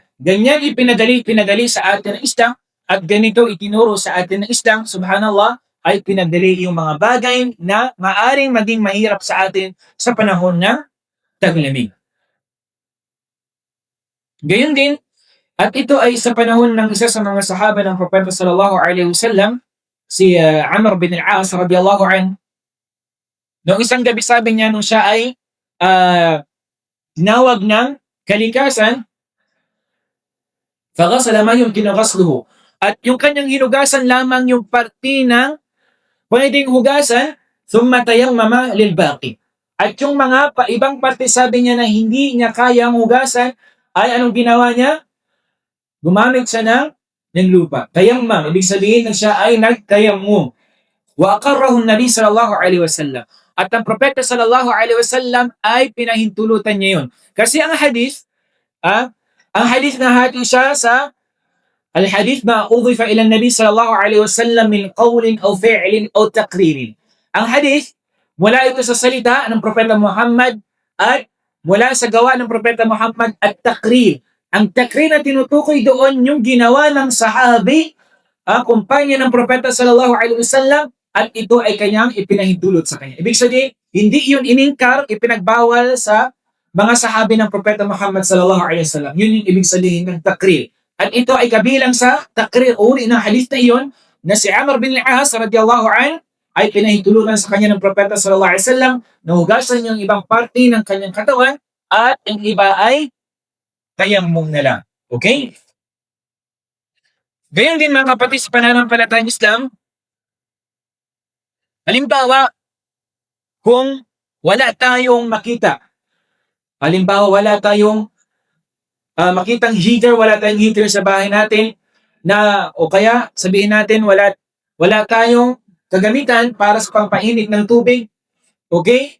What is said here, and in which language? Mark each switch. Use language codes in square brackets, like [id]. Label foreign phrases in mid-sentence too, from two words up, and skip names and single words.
[tl] Ganyan pinadali sa atin ng Islam at ganito itinuro sa atin ng Islam, subhanallah, ay pinadali yung mga bagay na maaring maging mahirap sa atin sa panahon ng taglamig. Gayon din, at ito ay sa panahon ng isa sa mga sahaba ng Propeta [ar] صلى الله عليه وسلم, [tl] si Amr bin al-As [ar] رضي الله عنه. [tl] Noong isang gabi sabi niya nung siya ay tinawag ng kalikasan, [ar] فغسل ما يمكن غسله. [tl] At yung kanyang hinugasan lamang yung parte ng pwedeng hugasan, [ar] ثم تيمم للباقي. [tl] At yung mga ibang parte sabi niya na hindi niya kayang hugasan, ay anong ginawa niya? Gumamit siya ng lupa. Tayammam, ibig sabihin na siya ay nagtayammum. [ar] وأقره النبي صلى الله عليه وسلم. [tl] At ang propeta [ar] صلى الله عليه وسلم [tl] ay pinahintulutan niya yun. Kasi ang hadith na hati siya sa [ar] الحديث ما أضيف إلى النبي صلى الله عليه وسلم من قول أو فعل أو تقرير. [tl] Ang hadith, mula ito sa salita ng propeta Muhammad at mula sa gawa ng propeta Muhammad at takrir. Ang takrir na tinutukoy doon yung ginawa ng sahabi, kumpanya ng propeta [ar] صلى الله عليه وسلم, [tl] at ito ay kanyang ipinahintulot sa kanya. Ibig sabihin, hindi yun iningkar, ipinagbawal sa mga sahabi ng propeta Muhammad [ar] صلى الله عليه وسلم. [tl] Yun yung ibig sabihin ng takrir. At ito ay kabilang sa takrir, uri ng hadith na iyon, na si Amr bin al-As [ar] رضي الله عنه [tl] ay pinahintulutan sa kanya ng propeta [ar] صلى الله عليه وسلم [tl] na hugasan yung ibang parte ng kanyang katawan at ang iba ay tayammum na lang. Okay? Gayon din mga kapatid sa pananampalatayang Islam, halimbawa, kung wala tayong makita, halimbawa wala tayong makitang heater, wala tayong heater sa bahay natin, na o kaya sabihin natin wala tayong kagamitan para sa pampainit ng tubig, okay?